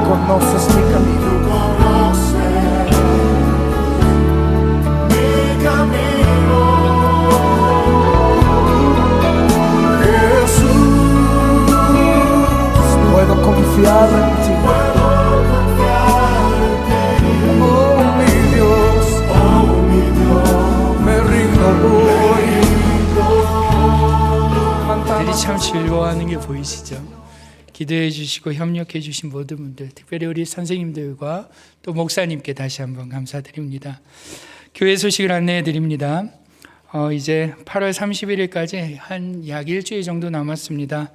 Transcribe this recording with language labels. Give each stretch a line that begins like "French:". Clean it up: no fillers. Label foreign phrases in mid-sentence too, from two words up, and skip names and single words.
Spanish: conoces mi camino. Puedo confiar en ti. Oh mi Dios, me rindo hoy.
Korean: 들이 참 즐거워하는 게 보이시죠? 기도해 주시고 협력해 주신 모든 분들, 특별히 우리 선생님들과 또 목사님께 다시 한번 감사드립니다. 교회 소식을 안내해 드립니다. 이제 8월 31일까지 한 약 일주일 정도 남았습니다.